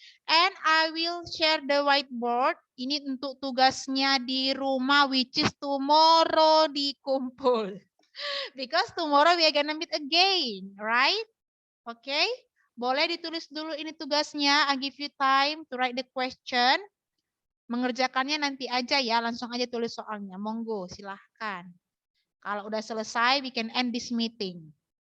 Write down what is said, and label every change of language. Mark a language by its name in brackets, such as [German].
[English] And I will share the whiteboard. [Indonesian] Ini untuk tugasnya di rumah, [English] which is tomorrow [Indonesian] dikumpul. [English] Because tomorrow we are gonna meet again, right? Okay? [Indonesian] Boleh ditulis dulu ini tugasnya. [English] I give you time to write the question. [Indonesian] Mengerjakannya nanti aja ya, langsung aja tulis soalnya. Monggo, silahkan. Kalau udah selesai, [English] we can end this meeting.